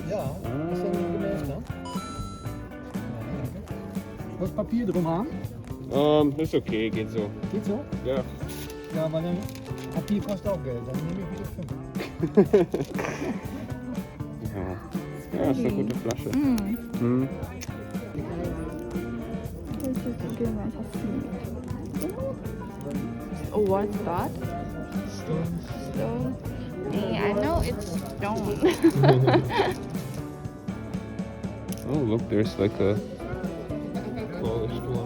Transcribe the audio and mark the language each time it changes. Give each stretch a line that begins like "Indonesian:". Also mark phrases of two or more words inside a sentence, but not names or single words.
Dutch: Ja, is dat niet geweest dan? Wat Papier eromheen?
German: Ist okay, geht so. Geht zo? Ja.
Dutch: Ja, maar dan, papier kost ook geld, dan neem ik weer 5.
German: Ja, ist eine gute Flasche.
English: This is a good one. Oh, what's that? Stone. Yeah, I know it's stone. Oh, look, there's like a polished one.